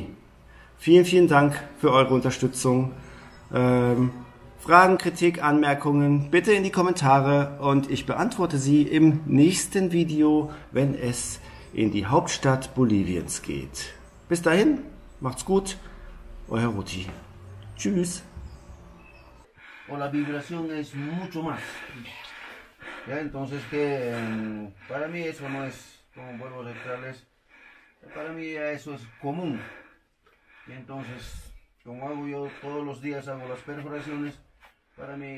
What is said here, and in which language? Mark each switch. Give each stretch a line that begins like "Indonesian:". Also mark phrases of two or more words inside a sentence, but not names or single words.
German: Vielen, vielen Dank für eure Unterstützung. Fragen, Kritik, Anmerkungen bitte in die Kommentare und ich beantworte sie im nächsten Video, wenn es in die Hauptstadt Boliviens geht. Bis dahin, macht's gut, euer Ruti. Tschüss.
Spanish: O la vibración es mucho más. ¿Ya? Entonces que para mí eso no es, como vuelvo a reiterarles, para mí ya eso es común. Y entonces, como hago yo todos los días, hago las perforaciones, para mí